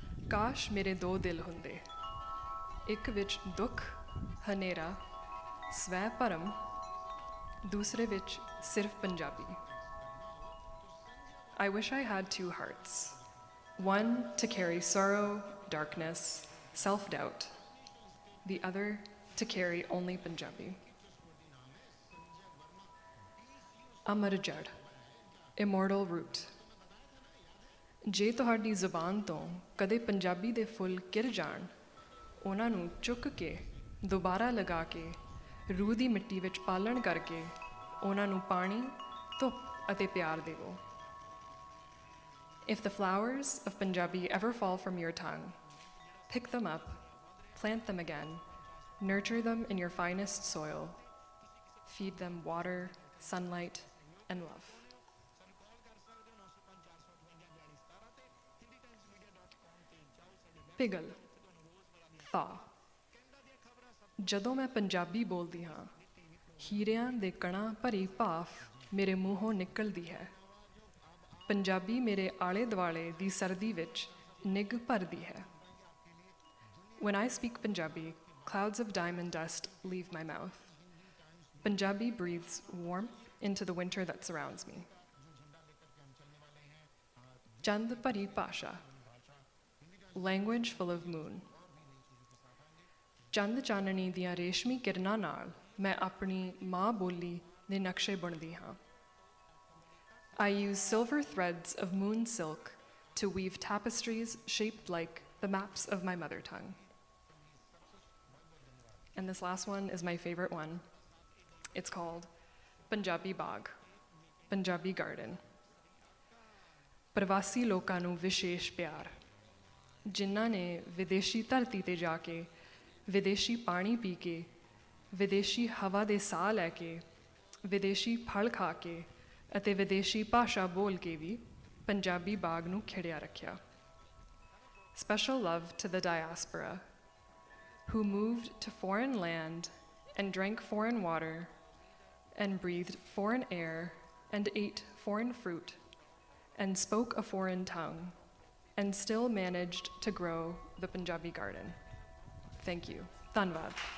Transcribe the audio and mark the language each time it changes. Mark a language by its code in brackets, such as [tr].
[pa] ਕਾਸ਼ ਮੇਰੇ ਦੋ ਦਿਲ ਹੁੰਦੇ, ਇੱਕ ਵਿੱਚ ਦੁੱਖ ਹਨੇਰਾ ਸਵੈ ਭਰਮ, ਦੂਸਰੇ ਵਿੱਚ ਸਿਰਫ Punjabi. [en] I wish I had two hearts, one to carry sorrow, darkness, self-doubt, the other to carry only Punjabi. Amar Jad, immortal root. [pa] ਜੇ ਤੁਹਾਡੀ ਜ਼ੁਬਾਨ ਤੋਂ ਕਦੇ ਪੰਜਾਬੀ ਦੇ ਫੁੱਲ ਕਿਰ ਜਾਣ, ਉਹਨਾਂ ਨੂੰ ਚੁੱਕ ਕੇ ਦੁਬਾਰਾ ਲਗਾ ਕੇ ਰੂਹ ਦੀ ਮਿੱਟੀ ਵਿੱਚ ਪਾਲਣ ਕਰਕੇ ਉਹਨਾਂ ਨੂੰ ਪਾਣੀ, ਧੁੱਪ ਅਤੇ ਪਿਆਰ ਦੇਵੋ. [en] If the flowers of Punjabi ever fall from your tongue, pick them up, plant them again, nurture them in your finest soil, feed them water, sunlight, and love. [pa] ਪਿਘਲ, [en] thaw. [pa] ਜਦੋਂ ਮੈਂ ਪੰਜਾਬੀ ਬੋਲਦੀ ਹਾਂ, ਹੀਰਿਆਂ ਦੇ ਕਣਾਂ ਭਰੀ ਭਾਫ ਮੇਰੇ ਮੂੰਹੋਂ ਨਿਕਲਦੀ ਹੈ. ਪੰਜਾਬੀ ਮੇਰੇ ਆਲੇ ਦੁਆਲੇ ਦੀ ਸਰਦੀ ਵਿੱਚ ਨਿੱਘ ਭਰਦੀ ਹੈ. [en] When I speak Punjabi, clouds of diamond dust leave my mouth. Punjabi breathes warmth into the winter that surrounds me. [pa] Chand ਭਰੀ ਭਾਸ਼ਾ, [en] language full of moon. [pa] ਚੰਦ ਚਾਨਣੀ ਦੀਆਂ ਰੇਸ਼ਮੀ ਕਿਰਨਾਂ ਨਾਲ ਮੈਂ ਆਪਣੀ ਮਾਂ ਬੋਲੀ ਦੇ ਨਕਸ਼ੇ ਬੁਣਦੀ ਹਾਂ. [en] I use silver threads of moon silk to weave tapestries shaped like the maps of my mother tongue. And this last one is my favorite one. It's called Punjabi Bagh, Punjabi Garden. [pa] ਪ੍ਰਵਾਸੀ ਲੋਕਾਂ ਨੂੰ ਵਿਸ਼ੇਸ਼ ਪਿਆਰ, ਜਿਨ੍ਹਾਂ ਨੇ ਵਿਦੇਸ਼ੀ ਧਰਤੀ ਤੇ ਜਾ ਕੇ ਵਿਦੇਸ਼ੀ ਪਾਣੀ ਪੀ ਕੇ, ਵਿਦੇਸ਼ੀ ਹਵਾ ਦੇ ਸਾਹ ਲੈ ਕੇ, ਵਿਦੇਸ਼ੀ ਫਲ ਖਾ ਕੇ ਅਤੇ ਵਿਦੇਸ਼ੀ ਭਾਸ਼ਾ ਬੋਲ ਕੇ ਵੀ ਪੰਜਾਬੀ ਬਾਗ ਨੂੰ ਖਿੜਿਆ ਰੱਖਿਆ. [en] Special love to the diaspora, who moved to foreign land and drank foreign water and breathed foreign air and ate foreign fruit and spoke a foreign tongue and still managed to grow the Punjabi garden. Thank you. [pa] Dhanwad.